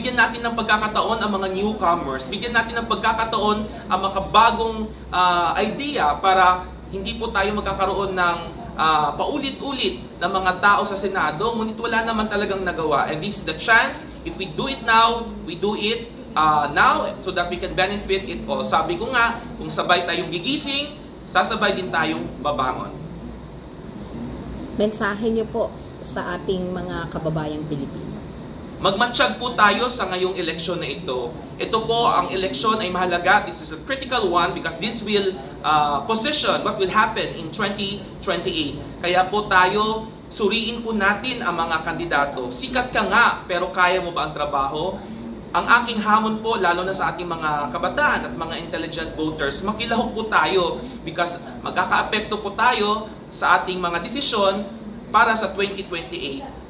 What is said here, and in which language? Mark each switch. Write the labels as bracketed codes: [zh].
[tl] Bigyan natin ng pagkakataon ang mga newcomers. Bigyan natin ng pagkakataon ang mga bagong idea para hindi po tayo magkakaroon ng paulit-ulit na mga tao sa Senado, ngunit wala naman talagang nagawa. [en] And this is the chance. If we do it now, we do it now so that we can benefit it all. [tl] Sabi ko nga, kung sabay tayong gigising, sasabay din tayong babangon. Mensahe niyo po sa ating mga kababayang Pilipino. Magmatsyag po tayo sa ngayong eleksyon na ito. Ito po, ang eleksyon ay mahalaga. [en] This is a critical one because this will position what will happen in 2028. [tl] Kaya po tayo, suriin po natin ang mga kandidato. Sikat ka nga, pero kaya mo ba ang trabaho? Ang aking hamon po, lalo na sa ating mga kabataan at mga intelligent voters, makilahok po tayo because magkakaapekto po tayo sa ating mga desisyon para sa 2028.